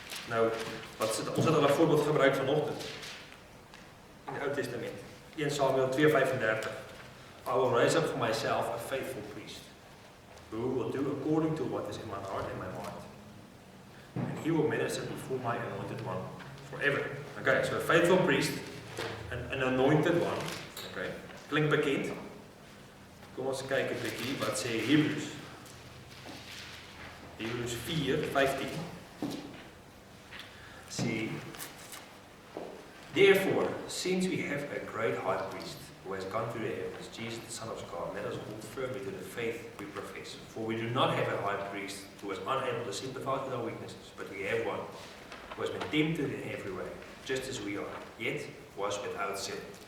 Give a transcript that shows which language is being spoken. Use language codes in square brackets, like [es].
[af] Nou, ons het al 'n voorbeeld gebruik vanoggend in die Ou Testament. 1 Samuel 2:35. [en] I will raise up for myself a faithful priest, who will do according to what is in my heart and my mind. And he will minister before my anointed one forever. Okay, so a faithful priest, an anointed one. [af] Okay, klink bekend. Kom ons kyk 'n bietjie wat sê Hebreërs. Hebreërs 4:15. [en] See, therefore, since we have a great high priest who has gone through the heavens, Jesus, the Son of God, let us hold firmly to the faith we profess. For we do not have a high priest who is unable to sympathize with our weaknesses, but we have one who has been tempted in every way, just as we are, yet was without sin.